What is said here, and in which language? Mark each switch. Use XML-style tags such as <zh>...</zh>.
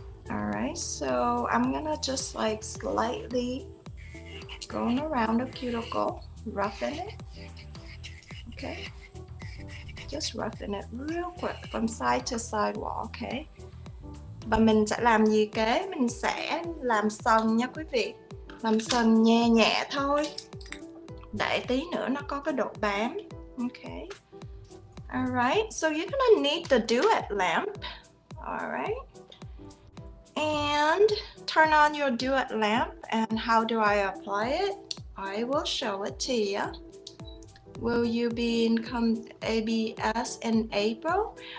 <en>All right, so I'm gonna just like slightly going around the cuticle, roughen it, okay? Just roughen it real quick from side to side wall, okay?</en> <vi>Và mình sẽ làm gì kế? Mình sẽ làm sần nha quý vị. Làm sần nhẹ nhẹ thôi, để tí nữa nó có cái độ bám, okay?</vi> <en>Alright, so you're gonna need the duet lamp, alright? And turn on your duet lamp, and how do I apply it? I will show it to you. Will you be in ABS in April?</en>